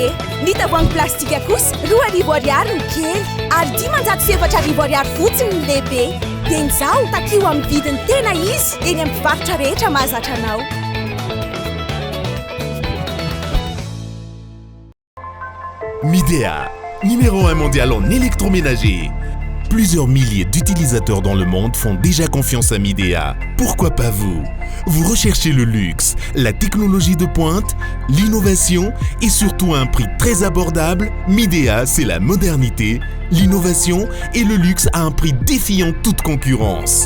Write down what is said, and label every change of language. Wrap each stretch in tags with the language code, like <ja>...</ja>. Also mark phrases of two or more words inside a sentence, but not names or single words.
<mg>Ny tavoahangy plastika kosa 200 ariary ny kely, ary 570 ariary fotsiny ny lehibe. Dia izao takio amin'ny vidiny tena izy eny amin'ny mpivarotra rehetra mahazatra anao.</mg> <fr>Midea, numéro 1 mondial en électroménager. Plusieurs milliers d'utilisateurs dans le monde font déjà confiance à Midea. Pourquoi pas vous? Vous recherchez le luxe, la technologie de pointe, l'innovation et surtout un prix très abordable? Midea, c'est la modernité, l'innovation et le luxe à un prix défiant toute concurrence.</fr>